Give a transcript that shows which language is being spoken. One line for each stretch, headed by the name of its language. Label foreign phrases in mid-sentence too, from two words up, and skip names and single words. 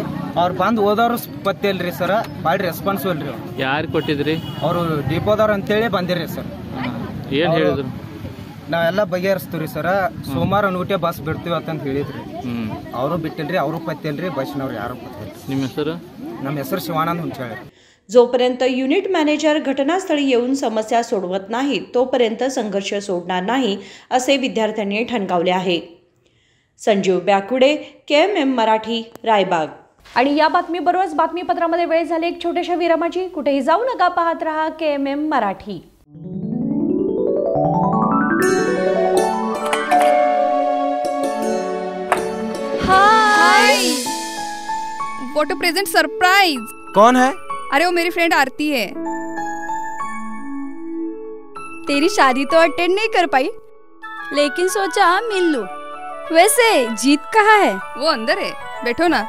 Kannada: ಅವ್ರು ಬಂದು ಓದೋರು ಪತ್ತೆ ಇಲ್ರಿ ಸರ್, ಭಾಳ ರೆಸ್ಪಾನ್ಸಿಬಲ್ ರೀ. ಯಾರು ಕೊಟ್ಟಿದ್ರಿ? ಅವರು ಡಿಪೋದವ್ರು ಅಂತೇಳಿ ಬಂದಿರಿ ಸರ್. ಏನು ಹೇಳಿದ್ರು? ನಾವೆಲ್ಲ ಬಗೆಹರಿಸ್ತೀವಿ ಸರ್, ಸೋಮವಾರ ನೂಟೆ ಬಸ್ ಬಿಡ್ತೀವಿ ಅಂತಂದು ಹೇಳಿದ್ರಿ. ಅವರು ಬಿಟ್ಟಿಲ್ರಿ, ಅವರು ಪತ್ತಿಲ್ರಿ, ಬಸ್ನವ್ರು ಯಾರು ಪತ್ತಿಲ್ರಿ. ನಿಮ್ಮ ಹೆಸರು? ನಮ್ಮ ಹೆಸರು ಶಿವಾನಂದ್ ಹುಂಚಾಳೆ.
Marathi: जोपर्यंत युनिट मॅनेजर घटनास्थळी येऊन समस्या सोडवत नाहीत तोपर्यंत संघर्ष सोडणार नाही, असे विद्यार्थ्यांनी ठणकावले आहे. संजीव बॅकुडे, KMM मराठी, रायबाग. आणि या बातमीबरोबरच बातमीपत्रामध्ये वेळ झाली एक छोट्याशा विरामाची. कुठेही जाऊ नका, पाहत रहा KMM मराठी.
English: हाय, what a present surprise.
Hindi: कौन है? अरे वो मेरी फ्रेंड आरती है. तेरी शादी तो अटेंड नहीं कर पाई, लेकिन सोचा मिल लूं। वैसे जीत कहाँ है? वो अंदर है, बैठो ना।